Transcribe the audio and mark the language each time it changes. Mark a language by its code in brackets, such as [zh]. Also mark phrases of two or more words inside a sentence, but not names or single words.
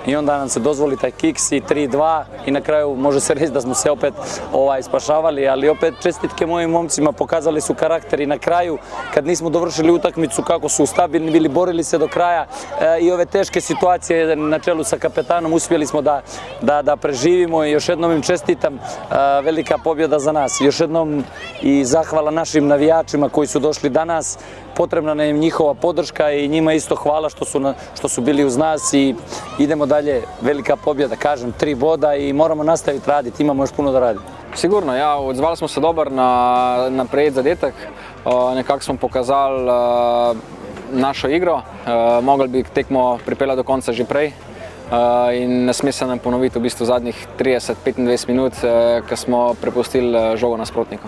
[bs] i onda nam se dozvoli taj kiks i 3-2 i na kraju može se reći da smo se opet spašavali, ali opet čestitke mojim momcima, pokazali su karakter i na kraju kad nismo dovršili utakmicu kako su stabilni bili, borili se do kraja i ove teške situacije na čelu sa kapetanom uspjeli smo da preživimo i još jednom im čestitam, velika pobjeda za nas. Još jednom i zahvala našim navijačima koji su došli danas, potrebna nam je njihova podrška i njima isto hvala što su bili uz nas i idemo dalje, velika pobjeda, kažem, 3 boda i moramo nastaviti raditi, imamo još puno da radimo. [sl] Sigurno, ja, odzvali smo se dober na prejet zadetek, nekako smo pokazali našo igro, mogli bi tekmo pripeljati do konca že prej in ne sme se nam ponoviti v bistvu zadnjih 30-25 minut, ko smo prepustili žogo nasprotniku.